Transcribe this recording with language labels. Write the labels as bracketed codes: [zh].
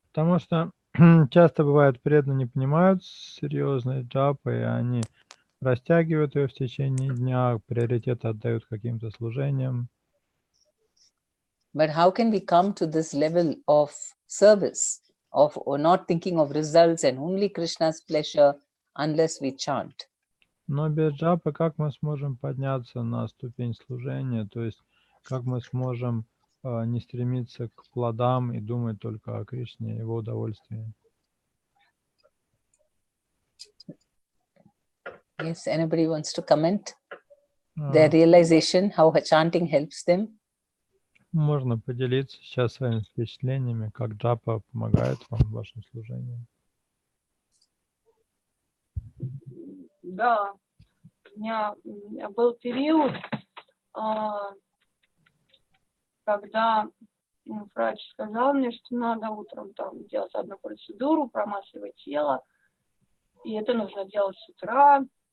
[ru] Потому что часто бывает, преданные не понимают серьезной джапы, и они растягивают ее в течение дня, приоритет отдают каким-то служениям. [en] But how can we come to this level of service, or not thinking of results and only Krishna's pleasure unless we chant? [ru] Но без джапы как мы сможем подняться на ступень служения, то есть как мы сможем не стремиться к плодам и думать только о Кришне и его удовольствии? [en] Yes, anybody wants to comment? Their realization, how chanting helps them? [ru] Можно поделиться сейчас своими впечатлениями, как джапа помогает вам в вашем служении. Да, у меня был период, когда врач сказал мне, что надо утром там делать одну процедуру, промасливать тело, и это нужно делать с утра.